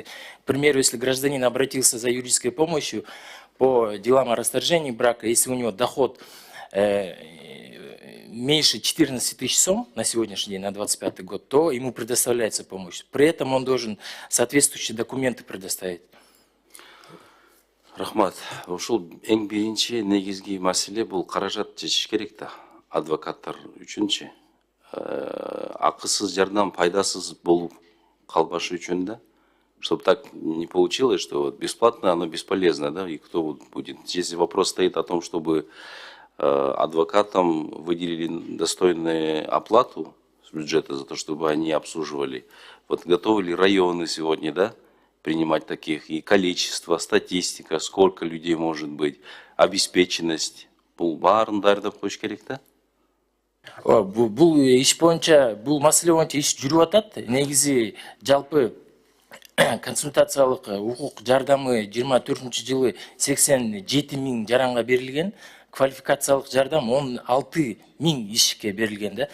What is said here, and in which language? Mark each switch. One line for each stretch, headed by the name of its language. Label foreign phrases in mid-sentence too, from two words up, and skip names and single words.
Russian: К примеру, если гражданин обратился за юридической помощью по делам о расторжении брака, если у него доход меньше 14 тысяч сом на сегодняшний день, на 2025 год, то ему предоставляется помощь. При этом он должен соответствующие документы предоставить.
Kyrgyz: Рахмат, ушул эң биринчи негизги маселе бул каражат чечиш керек да, адвокаттар үчүнчү. Акысыз жардам пайдасыз болуп калбашы үчүн да,
Russian: чтобы так не получилось, что вот бесплатно оно бесполезно, да, и кто будет. Если вопрос стоит о том, чтобы адвокатам выделили достойную оплату с бюджета за то, чтобы они обслуживали, вот готовы ли районы сегодня, да, принимать таких, и количество, статистика, сколько людей может быть, обеспеченность,
Kyrgyz: бул баарын даярдап коюш керек да? Бул иш боюнча, бул маселе боюнча иш жүрүп атат. Негизи жалпы консультациялык укук жардамы 24-жылы 87 миң жаранга берилген, квалификациялык жардам 16 миң ишке берилген да.